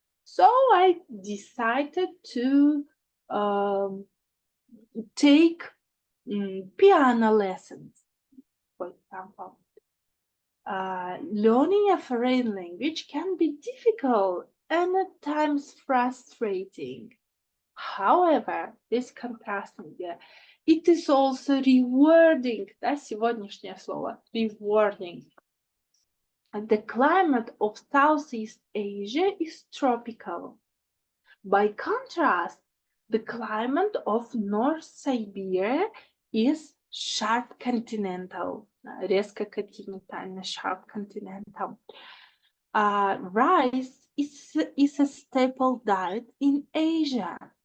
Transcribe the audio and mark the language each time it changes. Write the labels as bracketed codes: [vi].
[en] So I decided to take piano lessons, for example. Learning a foreign language can be difficult and at times frustrating. However, this contrasting, it is also rewarding. [ru] Да, сегодняшнее слово rewarding. [en] The climate of Southeast Asia is tropical. By contrast, the climate of North Siberia is sharp continental. [ru] Резко континентально, [en] sharp continental. Rice is a staple diet in Asia.